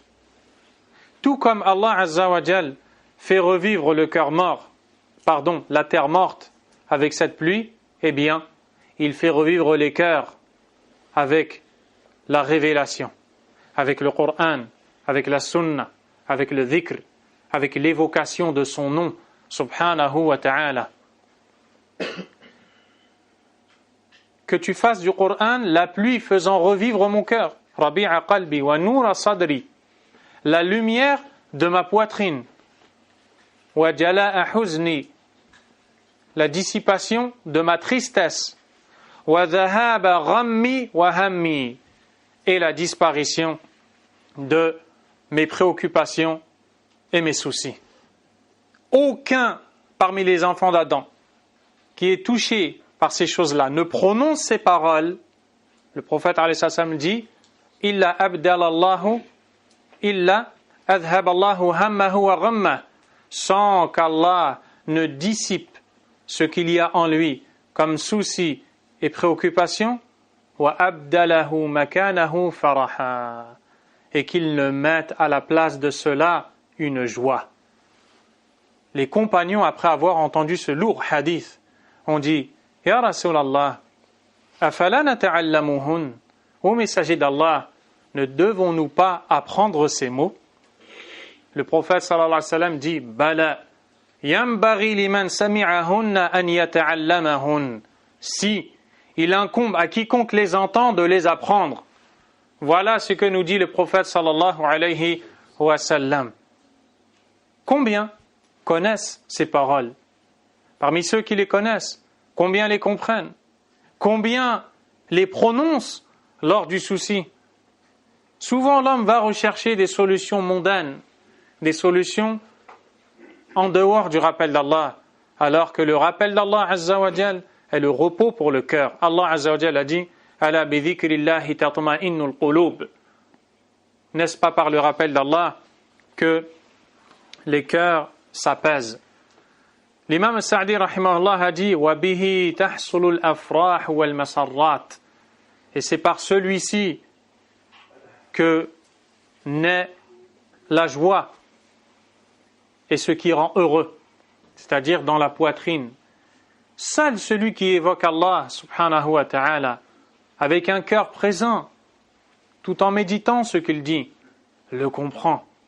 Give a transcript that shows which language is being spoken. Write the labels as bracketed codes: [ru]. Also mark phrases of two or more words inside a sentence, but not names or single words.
[fr] Tout comme Allah [ar] عز وجل [fr] fait revivre la terre morte avec cette pluie, eh bien, il fait revivre les cœurs avec la révélation, avec le Coran, avec la Sunna, avec le dhikr, avec l'évocation de son nom, [ar] سبحانه وتعالى. [fr] Que tu fasses du Coran la pluie faisant revivre mon cœur, [ar] ربيع قلبي ونور صدري, [fr] la lumière de ma poitrine, [ar] وجلاء حزني, [fr] la dissipation de ma tristesse, [ar] وذهاب غمي وهمي, [fr] et la disparition de mes préoccupations et mes soucis. Aucun parmi les enfants d'Adam qui est touché par ces choses-là ne prononce ces paroles. Le prophète [ar] عليه السلام [fr] dit [ar] إلا أبدله الله إلا أذهب الله همه وغمه, [fr] sans qu'Allah ne dissipe ce qu'il y a en lui comme soucis et préoccupations, [ar] وأبدله مكانه فرحا, [fr] et qu'il ne mette à la place de cela une joie. Les compagnons, après avoir entendu ce lourd hadith, ont dit [ar] يا رسول الله، أفلا نتعلمهن, [fr] ô messager d'Allah, ne devons-nous pas apprendre ces mots? Le prophète [ar] صلى الله عليه وسلم [fr] dit [ar] بلى، ينبغي لمن سمعهن أن يتعلمهن, [fr] si il incombe à quiconque les entend de les apprendre. Voilà ce que nous dit le prophète [ar] صلى الله عليه وسلم. [fr] Combien connaissent ces paroles? Parmi ceux qui les connaissent, combien les comprennent? Combien les prononcent lors du souci? Souvent l'homme va rechercher des solutions mondaines, des solutions en dehors du rappel d'Allah, alors que le rappel d'Allah [ar] عز وجل [fr] est le repos pour le cœur. Allah [ar] عز وجل [fr] a dit [ar] ألا بذكر الله تطمئن القلوب. [fr] N'est-ce pas par le rappel d'Allah que les cœurs s'apaisent? L'imam Sa'di rahimahullah a dit [ar] وبه تحصل الأفراح والمسرات, [fr] et c'est par celui-ci que naît la joie et ce qui rend heureux, c'est-à-dire dans la poitrine. Seul celui qui évoque Allah [ar] سبحانه وتعالى [fr] avec un cœur présent, tout en méditant ce qu'il dit, le comprend.